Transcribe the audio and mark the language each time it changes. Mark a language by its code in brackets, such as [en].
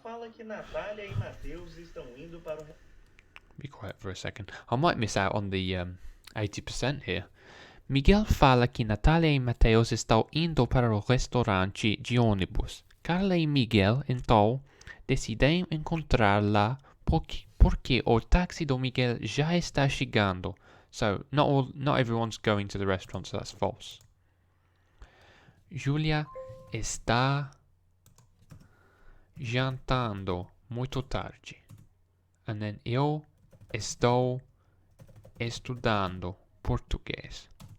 [pt] Fala que Natália e Mateus estão indo para o... [en] Be quiet for a second. I might miss out on the 80% here. [pt] Miguel fala que Natália e Mateus estão indo para o restaurante de ônibus. Carla e Miguel, então, decidem encontrar lá porque o táxi do Miguel já está chegando. [en] So, not everyone's going to the restaurant, so that's false. [pt] Julia está jantando muito tarde. [en] And then [pt] eu estou estudando português.